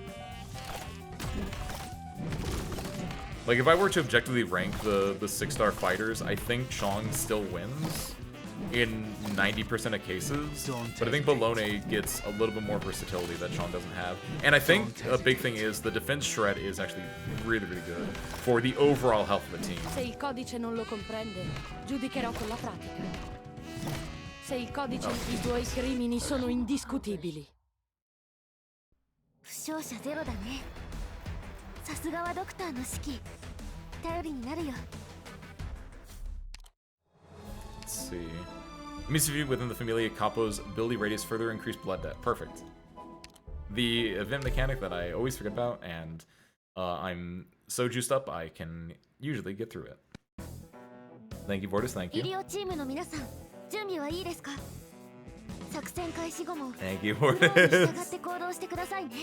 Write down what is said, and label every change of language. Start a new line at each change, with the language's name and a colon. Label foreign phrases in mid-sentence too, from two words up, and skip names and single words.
English: Like, if I were to objectively rank the 6-star fighters, I think Chong still wins in 90% of cases, but I think Bologna gets a little bit more versatility that Chong doesn't have. And I think a big thing is the defense shred is actually really, really good for the overall health of the team.
Italian: Se il codice non lo comprende, giudicherò con la pratica. Se il codice, I tuoi crimini sono indiscutibili.
Japanese: 負傷者ゼロだね。さすがはドクターの指揮。頼りになるよ。
English: Let's see. Means if you within the Familia Capo's ability radius further increased blood debt. Perfect. The event mechanic that I always forget about, and I'm so juiced up I can usually get through it. Thank you, Vortis. Thank you. Thank you, Vortis.